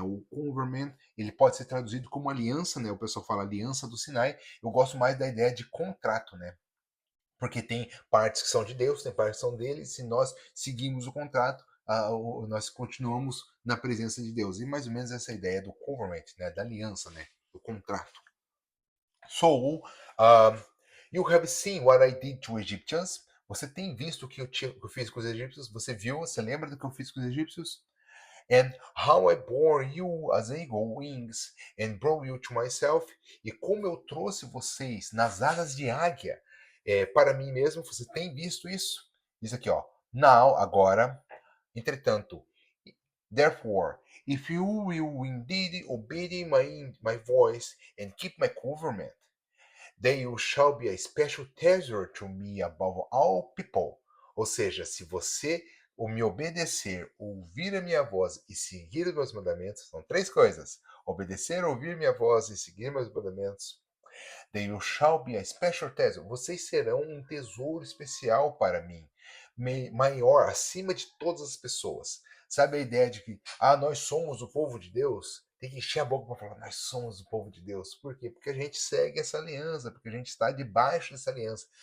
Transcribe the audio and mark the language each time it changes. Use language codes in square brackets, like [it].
[pt] O Covenant, ele pode ser traduzido como aliança, né? O pessoal fala aliança do Sinai. Eu gosto mais da ideia de contrato, né? Porque tem partes que são de Deus, tem partes que são dele. Se nós seguimos o contrato, nós continuamos na presença de Deus. E mais ou menos essa ideia do covenant, né? Da aliança, né? Do contrato. [en] So, you have seen what I did to Egyptians. [pt] Você tem visto o que eu fiz com os egípcios? Você viu? Você lembra do que eu fiz com os egípcios? [en] And how I bore you as eagle wings and brought you to myself, [pt] e como eu trouxe vocês nas asas de águia para mim mesmo. Você tem visto isso? Diz aqui, ó. [en] Now, [pt] agora, entretanto, [en] therefore, if you will indeed obey my voice and keep my commandment, then you shall be a special treasure to me above all people. [pt] Ou seja, se você me obedecer, ouvir a minha voz e seguir os meus mandamentos, são três coisas: obedecer, ouvir minha voz e seguir meus mandamentos. [en] Then you shall be a special treasure. [pt] Vocês serão um tesouro especial para mim, maior, acima de todas as pessoas. Sabe a ideia de que, nós somos o povo de Deus? Tem que encher a boca para falar, nós somos o povo de Deus. Por quê? Porque a gente segue essa aliança, porque a gente está debaixo dessa aliança.